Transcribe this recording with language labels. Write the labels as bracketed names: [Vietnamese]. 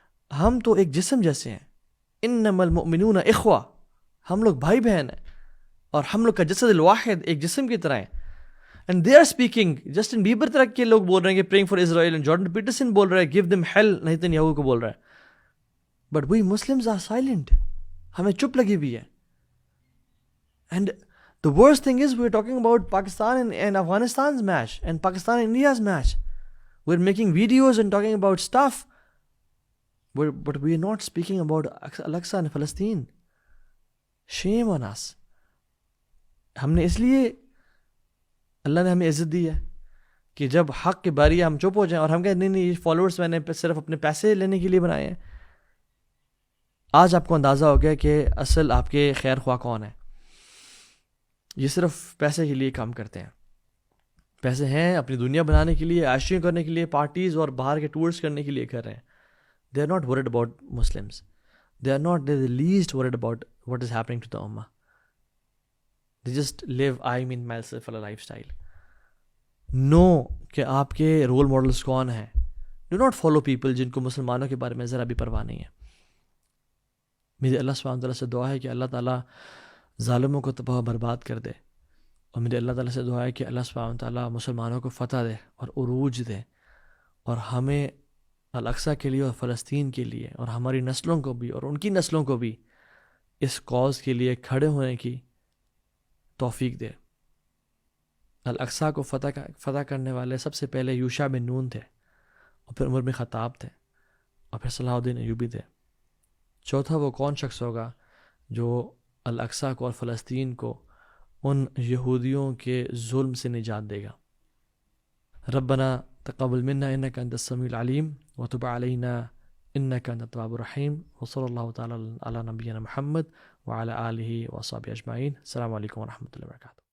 [Urdu] ہم تو ایک جسم جیسے ہیں. [Arabic] انما المؤمنون اخوہ، [Urdu] ہم لوگ بھائی بہن ہیں، اور ہم لوگ کا [Arabic] جسد الواحد [Urdu] ایک جسم کی طرح ہے. [English] and they are speaking, [Urdu] Justin Bieber طرح کے لوگ بول رہے ہیں کہ [English] praying for Israel, [Urdu] and Jordan Pietersen بول رہا ہے [English] give them hell, [Urdu] نیتن کو بول رہا ہے. [English] but we Muslims are silent, [Urdu] ہمیں چپ لگی ہوئی ہے. [English] And the worst thing is we're talking about Pakistan and Afghanistan's match and Pakistan and India's match. We're making videos and talking about stuff, but we're not speaking about Al-Aqsa and Palestine. Shame on us. [Urdu] ہم نے اس لیے اللہ نے ہمیں عزت دی ہے کہ جب حق کی باری ہم چپ ہو جائیں اور ہم کہیں نہیں یہ فالوورز میں نے صرف اپنے پیسے لینے کے لیے بنائے ہیں. آج آپ کو اندازہ ہو گیا کہ اصل آپ کے خیر خواہ کون ہے. یہ صرف پیسے کے لیے کام کرتے ہیں، پیسے ہیں اپنی دنیا بنانے کے لیے، عائشیاں کرنے کے لیے، پارٹیز اور باہر کے ٹورس کرنے کے لیے کر رہے ہیں. [English] They are not worried about Muslims, they are not the least worried about what is happening to the امہ. They just live I mean myself والا lifestyle. Know [Urdu] کہ آپ کے رول ماڈلس کون ہیں. [English] do not follow people [Urdu] جن کو مسلمانوں کے بارے میں ذرا بھی پرواہ نہیں ہے. میری اللہ سبحانہ تعالیٰ سے دعا ہے کہ اللہ تعالیٰ ظالموں کو تباہ و برباد کر دے، اور میرے اللہ تعالیٰ سے دعا ہے کہ اللہ سبحانہ تعالیٰ مسلمانوں کو فتح دے اور عروج دے، اور ہمیں الاقصی کے لیے اور فلسطین کے لیے اور ہماری نسلوں کو بھی اور ان کی نسلوں کو بھی اس کاز کے لیے کھڑے ہونے کی توفیق دے. الاقصی کو فتح کرنے والے سب سے پہلے یوشع بن نون تھے، اور پھر عمر بن خطاب تھے، اور پھر صلاح الدین ایوبی تھے. چوتھا وہ کون شخص ہوگا جو الاقصی کو اور فلسطین کو ان یہودیوں کے ظلم سے نجات دے گا. [Arabic] ربنا تقبل منا انك انت السميع العليم وتب علينا انك انت التواب الرحيم وصلى الله تعالى على نبينا محمد وعلى اله وصحبه اجمعين. السلام عليكم ورحمة الله وبركاته.